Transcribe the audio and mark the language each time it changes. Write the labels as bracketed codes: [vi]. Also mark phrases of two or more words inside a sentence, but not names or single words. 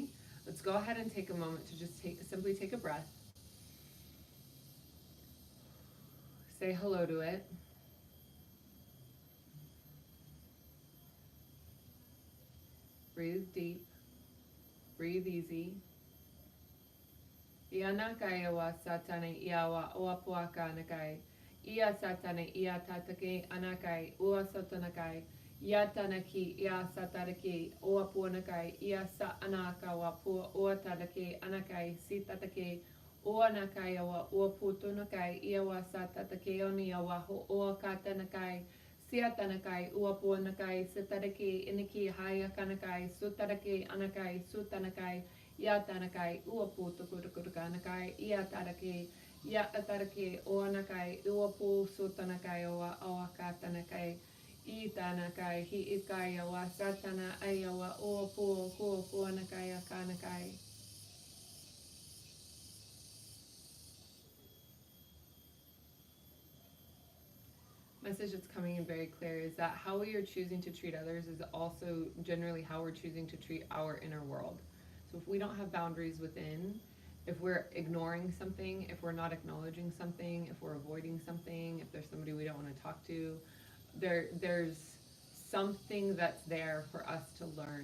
[en] Let's go ahead and take a moment to just simply take a breath. Say hello to it. Breathe deep. Breathe easy. Ia nakai wa satane ia wa oapuaka nakai. Ia satane ia tatake anakai ua satanakai. Ia tanaki ia sataraki oapuanakai. Ia sa anaka wa pua oatatake anakai sitatake. Oa nakai wa oaputunakai. Ia wa satatake oni wa ho oakatanakai. Siatanakai uapuanakai sitaraki iniki haya kanakai sutaraki anakai sutanakai. Yatanakai, uapu tukurukanakai, yataraki, yataraki, oanakai, uapu sutanakai, oa oakatanakai, itanakai, hi ikaya, wa satana ayawa, uapu, kuapuanakai, akanakai. Message that's coming in very clear is that how we are choosing to treat others is also generally how we're choosing to treat our inner world. So if we don't have boundaries within, if we're ignoring something, if we're not acknowledging something, if we're avoiding something, if there's somebody we don't want to talk to, there's something that's there for us to learn.